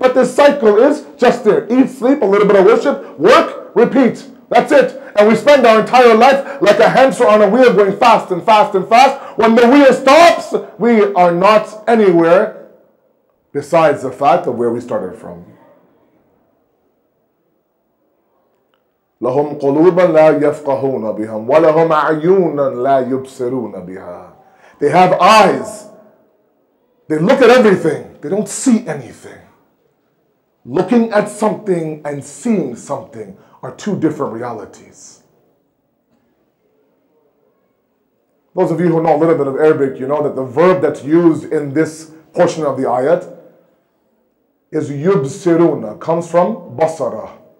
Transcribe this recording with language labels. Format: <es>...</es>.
<en>But this cycle is just there. Eat, sleep, a little bit of worship, work, repeat. That's it. And we spend our entire life like a hamster on a wheel going fast and fast and fast. When the wheel stops, we are not anywhere besides the fact of where we started from.</en> <ar>لهم قلوبا لا يفقهون بها ولهم أعينا لا يبصرون بها.</ar> <en>They have eyes. They look at everything. They don't see anything. Looking at something and seeing something are two different realities. Those of you who know a little bit of Arabic, you know that the verb that's used in this portion of the ayat is yubsiruna, comes from basara.</en>